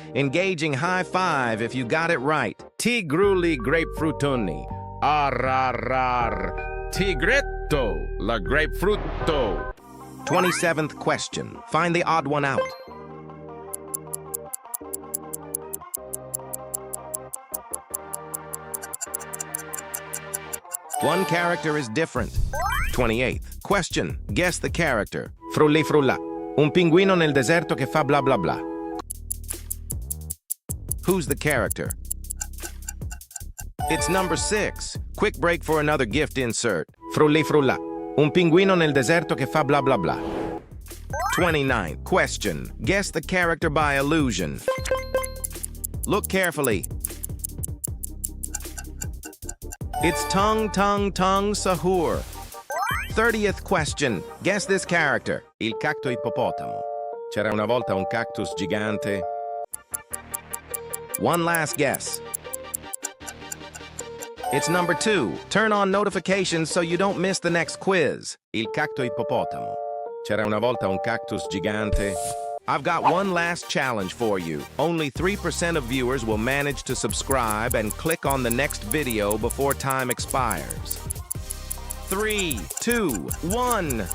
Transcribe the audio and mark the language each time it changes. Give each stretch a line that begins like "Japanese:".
English: Engaging high five if you got it right. Tigruli grapefruitoni. Arrar. Tigretto la grapefrutto. 27th question. Find the odd one out. One character is different. 28th question. Guess the character. Frulli frulla.
Italian: Un pinguino nel deserto che fa bla bla bla.
English: Who's the character? It's number 6. Quick break for another gift insert. Frulli frulla.
Italian: Un pinguino nel deserto che fa bla bla bla.
English: 29th question. Guess the character by illusion. Look carefully. It's Tung Tung Tung Sahur. 30th question. Guess this character. Il cacto ippopotamo.
Italian: C'era una volta un cactus gigante.
English: One last guess. It's number 2. Turn on notifications so you don't miss the next quiz.
Italian: Il cacto ippopotamo. C'era una volta un cactus gigante.
English: I've got one last challenge for you. Only 3% of viewers will manage to subscribe and click on the next video before time expires. 3, 2, 1.